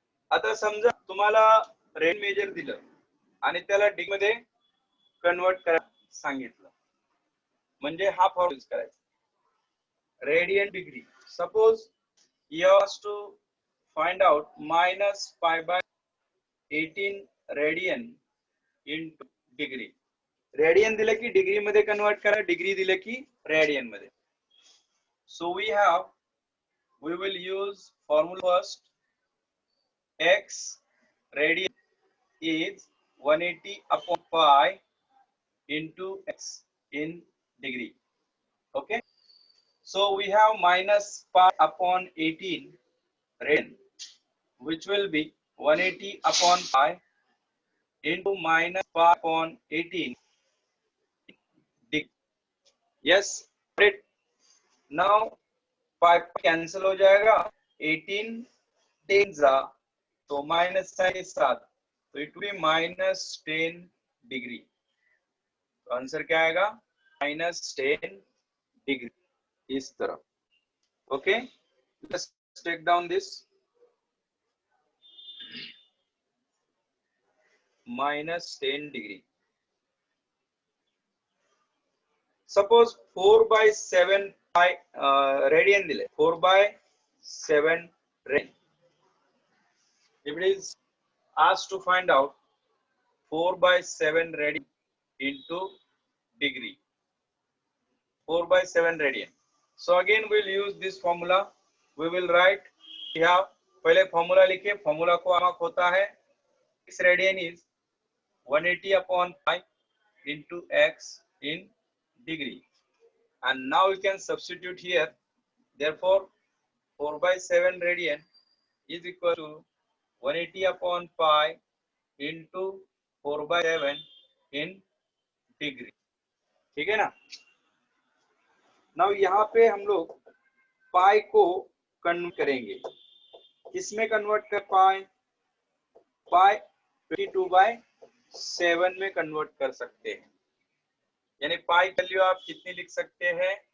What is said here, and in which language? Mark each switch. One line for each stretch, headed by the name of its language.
Marathi: आता समजा तुम्हाला रेडियन मेजर दिलं आणि त्याला डिग्री मध्ये कन्वर्ट करायला सांगितलं म्हणजे हा फॉर्म्युला यूज करायचा. Radian degree.
English: Suppose you have to find out minus pi by 18 radian into degree.
Marathi: Radian दिलं की डिग्री मध्ये कन्वर्ट करा. डिग्री दिलं की रेडियन मध्ये.
English: So we will use formula first. X radian is 180 upon pi into x in degree. Okay. So we have minus pi upon 18 radian, which will be 180 upon pi into minus pi upon 18 degree. Yes, it.
Hindi: Now pi cancel हो जाएगा, 18 10 तो minus sign के साथ, तो it will -10 degree. तो answer क्या आएगा? -10 degree इस तरफ।
English: Okay, let's take down this -10 degree.
Marathi: Suppose 4/7 radian दिले, 4/7 radian.
English: If it is asked to find out 4/7 radian into degree, 4/7 radian. So again we'll use this formula. We will write here,
Hindi: पहले formula लिखे, formula को आमक होता है
English: x radian is 180 upon pi into x in degree, and now we can substitute here. Therefore 4/7 radian is equal to 180 upon pi into 4/7 in degree।
Hindi: ठीक है ना? Now यहाँ पे हम लोग पाई को कन्वर्ट करेंगे, किसमें कन्वर्ट कर पाए? पाई 22/7 में कन्वर्ट कर सकते हैं, यानी पाई की वैल्यू आप कितनी लिख सकते हैं?